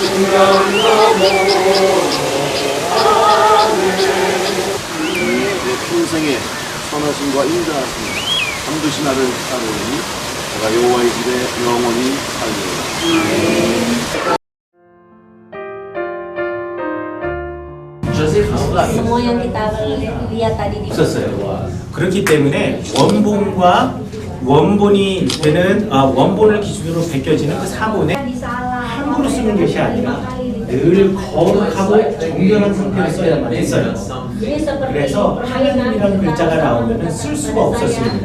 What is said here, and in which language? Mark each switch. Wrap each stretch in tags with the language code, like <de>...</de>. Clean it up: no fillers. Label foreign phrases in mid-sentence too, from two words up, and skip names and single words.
<ko>평생의 선하심과 인자하심 반드시 나를 따르니 내가 여호와의 집에 영원히 살리라.</ko> <id>Semua yang kita lihat tadi di</id> <ko>없었어요. 그렇기 때문에 원본이 되는 원본을 기준으로 베껴지는 그 사본에 함부로 쓰는 것이 아니라 늘 거룩하고 정결한 상태로 써야만 했어요. 그래서 하나님이라는 글자가 나오면 쓸 수가 없었습니다.</ko>